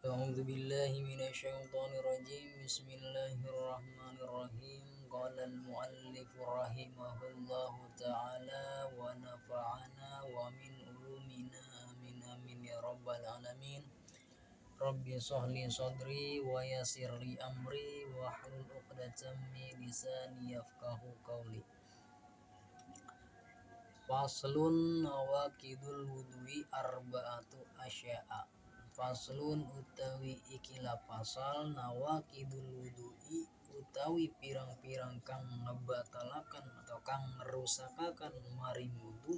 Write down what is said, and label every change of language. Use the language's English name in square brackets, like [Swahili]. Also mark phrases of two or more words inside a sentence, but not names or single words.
[Arabic] أعوذ بالله من الشيطان الرجيم بسم الله الرحمن الرحيم قال المؤلف رحمه الله تعالى ونفعنا ومن علومنا آمين آمين يا رب العالمين ربي اشرح لي صدري ويسر لي أمري واحلل عقدة من لساني يفقه قولي فصل نواقض الوضوء أربعة أشياء. [Javanese] Faslun utawi ikilah pasal [Arabic] نواقض الوضوء [Javanese] utawi pirang-pirang kang ngebatalakan atau kang ngerusakakan mari wudu.